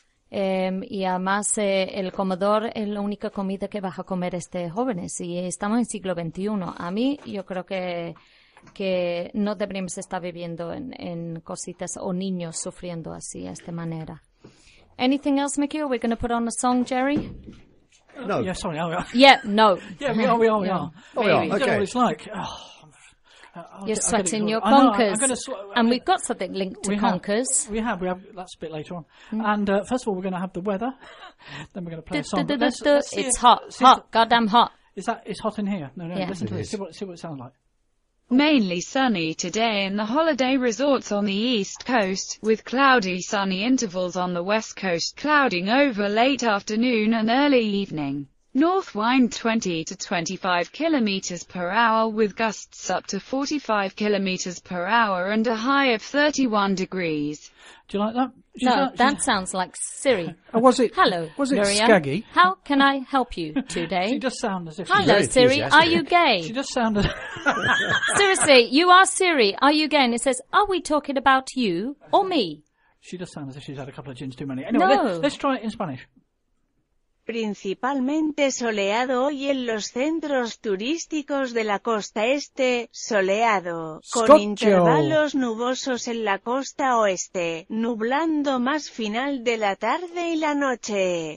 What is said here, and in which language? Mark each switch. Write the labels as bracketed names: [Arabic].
[Spanish] Y además el comedor es la única comida que vas a comer jóvenes. Y estamos en el siglo XXI. A mí yo creo que no deberíamos estar viviendo en cositas o niños sufriendo así, de esta manera. [English] Anything else, Mickey? We're going to put on a song, Jerry? No. Yeah, sorry, I'll go. Yeah, no. Yeah, we are. Oh, we are, okay. You know what it's like. Sweating your conkers. And we've got something linked to conkers. We have. That's a bit later on. Mm. And first of all, we're going to have the weather. Then we're going to play a song. It's hot. Goddamn hot. Is that, it's hot in here? No, no, yeah. Listen to this. See what it sounds like. Mainly sunny today in the holiday resorts on the east coast, with cloudy sunny intervals on the west coast, clouding over late afternoon and early evening. North wind 20 to 25 kilometers per hour with gusts up to 45 kilometers per hour and a high of 31 degrees. Do you like that? That sounds like Siri. Was it? Hello. Was it Miriam? Skaggy? How can I help you today? She does sound as if Hello, she's Siri. Are you gay? She does sound as. Seriously, you are Siri. Are you gay? And it says, are we talking about you or me? She does sound as if she's had a couple of gins too many. Anyway, let's try it in Spanish. [Spanish] Principalmente soleado hoy en los centros turísticos de la costa este, soleado, con intervalos nubosos en la costa oeste, nublando más final de la tarde y la noche,